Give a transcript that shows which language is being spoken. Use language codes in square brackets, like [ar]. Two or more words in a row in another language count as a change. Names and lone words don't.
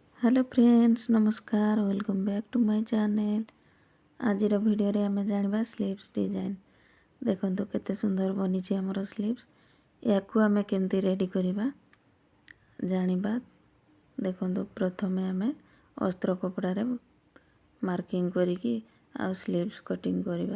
[en] Hello friends नमस्कार welcome back to my channel। [or] ଆଜି ଭିଡିଓ ରେ ଆମେ ଜାଣିବା [en] sleeves design. [or] ଦେଖନ୍ତୁ କେତେ ସୁନ୍ଦର ବନି ଛୈ ହମର ସ୍ଲିଭ୍ସ। ୟାକୁ ଆମେ କେମିତି ରେଡି କରିବା ଜାଣିବା। ଦେଖନ୍ତୁ ପ୍ରଥମେ ଆମେ ଅସ୍ତ୍ର କପଡ଼ା ରେ ମାର୍କିଂ କରିକି ଆ [en] sleeves cutting [or] କରିବା।